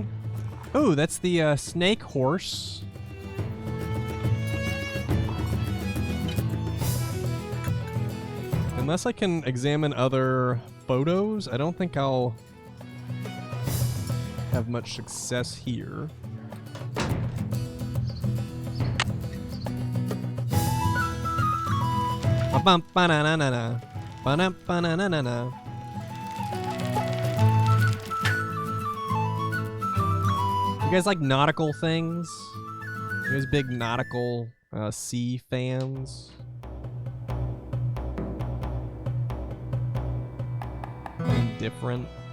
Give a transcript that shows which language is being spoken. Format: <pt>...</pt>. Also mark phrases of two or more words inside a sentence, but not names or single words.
<en>Ooh, that's the snake horse. Unless I can examine other photos, I don't think I'll have much success here. Ba-bum-ba-na-na-na-na. Ba-dum-ba-na-na-na-na. You guys like nautical things? You guys big nautical sea fans? Different?</en>